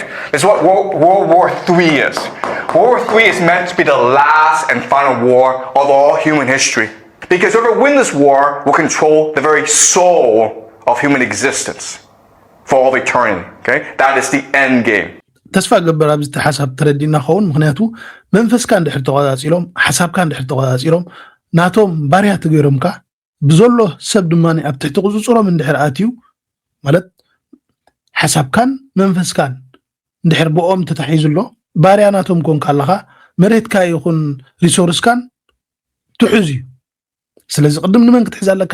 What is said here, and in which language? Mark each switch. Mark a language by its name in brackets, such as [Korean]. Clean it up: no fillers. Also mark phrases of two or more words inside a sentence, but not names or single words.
[English] This is what World War III is. World War III is meant to be the last and final war of all human history. Because whoever wins this war will control the very soul of human existence for all of eternity. Okay? That is the end game. [Tigrinya] ተስፋ ገበር ኣብዚ ሓሳብ ተረዲና ኸውን ምክንያቱ መንፈስካ እንድሕር ተቆፃፂሎም ሓሳብካ እንድሕር ተቆፃፂሎም ናቶም ባርያ ትገይሮምካ ብዘሎ ሰብ ድማ ኣብ ትሕቲ ቁፅፅሮም እንድሕር ኣትዩ ማለት ሓሳብካን መንፈስካን እንድሕር ብኦም ተታሒዙሎ ባርያ ናቶም ኮንካ ኣለኻ መሬትካ ይኹን ሪሶርስካን ትሕዙ እዩ ስለዚ ቅድም ንመን ክትሕዝ ኣለካ